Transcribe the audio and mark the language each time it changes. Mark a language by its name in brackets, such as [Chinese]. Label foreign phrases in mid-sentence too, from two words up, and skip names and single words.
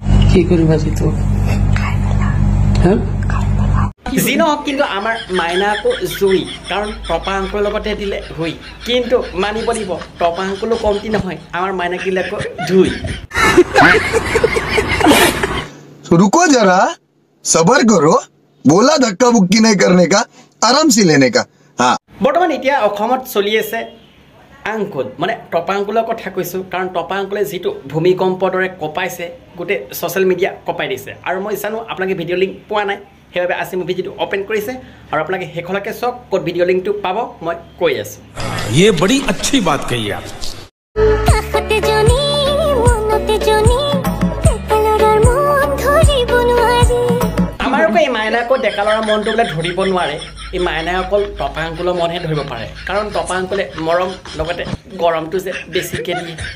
[Assamese] কি কৰিবা যিটো যি নহওক কিন্তু আমাৰ মাইনাকো জুই কাৰণ টপা আংকুলৰ লগতে দিলে হুই কিন্তু মানিব লাগিব টপা আংকুলো কমতি নহয় আমাৰ মাইনাক দিলে আকৌ ধুই [Hindi] रुको जरा सबर करो बोला धक्का बुक्की नहीं करने का आराम से लेने का हाँ [Assamese] বৰ্তমান এতিয়া অসমত চলি আছে আংকুল মানে টপা আংকুলৰ কথা কৈছোঁ কাৰণ টপা আংকুলে যিটো ভূমিকম্পৰ দৰে কঁপাইছে গোটেই [English] social media [Assamese] কঁপাই দিছে আৰু মই জানো আপোনালোকে [English] video link [Assamese] পোৱা নাই সেইবাবে আজি মোৰ ভিডিঅ'টো অ'পেন কৰিছে আৰু আপোনালোকে শেষলৈকে চাওক ক'ত [English] video linkটো [Assamese] পাব মই কৈ আছোঁ [Hindi] ये बड़ी अच्छी बात कही आप [Assamese] আমাৰ আকৌ এই মাইনাকো ডেকা ল'ৰাৰ মনটো বোলে ধৰিব নোৱাৰে এই মাইনাই অকল টপা আংকুলৰ মনহে ধৰিব পাৰে কাৰণ টপা আংকুলে মৰম লগতে গৰমটো যে বেছিকৈ দিয়ে